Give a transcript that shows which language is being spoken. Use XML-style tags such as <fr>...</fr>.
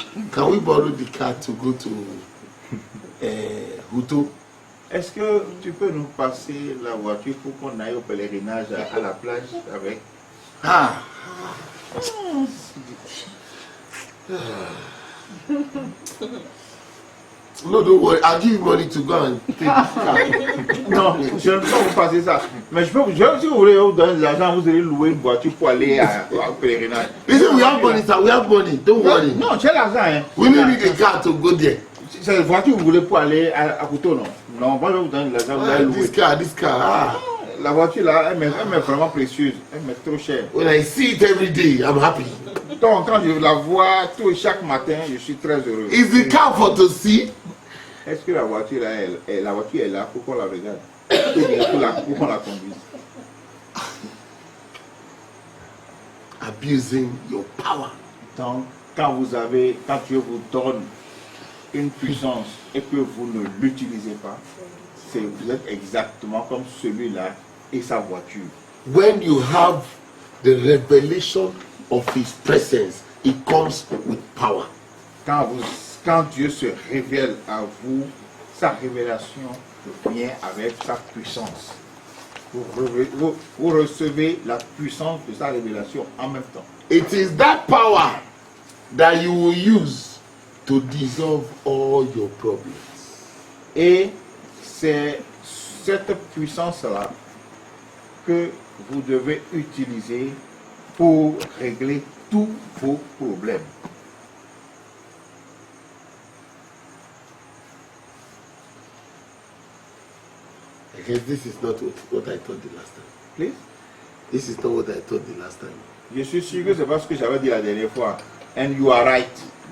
<en>Can we borrow the car to go to Huto?</en> <fr>Est-ce que tu peux nous passer la voiture pour qu'on aille au pèlerinage à la plage avec? Ah.</fr> <en>No, don't worry. I'll give you money to go and take the car.</en> <fr>Non, je ne peux pas vous passer ça. Mais si vous voulez vous donner de l'argent, vous allez louer une voiture pour aller au pèlerinage.</fr> <en>Listen, we have money, sir. We have money. Don't worry.</en> <fr>Non, j'ai l'argent. Hein.</fr> <en>We need a car to go there.</en> <fr>C'est la voiture que vous voulez pour aller à Couteau, non? Non, moi je vais vous donner de l'argent, vous allez louer.</fr> <en>This car. Ah.</en> <fr>La voiture là, elle m'est vraiment précieuse. Elle m'est trop chère.</fr> <en>When I see it every day, I'm happy.</en> <fr>Donc quand je la vois chaque matin, je suis très heureux.</fr> <en>Is the car for to see?</en> <fr>Est-ce que la voiture là, la voiture est là pour qu'on la regarde? Ou bien pour qu'on la conduise?</fr> <en>Abusing your power.</en> <fr>Donc quand Dieu vous donne une puissance et que vous ne l'utilisez pas, vous êtes exactement comme celui-là et sa voiture.</fr> <en>When you have the revelation of His presence, it comes with power.</en> <fr>Quand Dieu se révèle à vous, sa révélation vient avec sa puissance. Vous recevez la puissance de sa révélation en même temps.</fr> <en>It is that power that you will use to dissolve all your problems.</en> <fr>Et c'est cette puissance-là que vous devez utiliser pour régler tous vos problèmes.</fr> <en>Because this is not what I told the last time. Please? This is not what I told the last time.</en> <fr>Je suis sûr que c'est pas ce que j'avais dit la dernière fois.</fr> <en>And you are right.</en>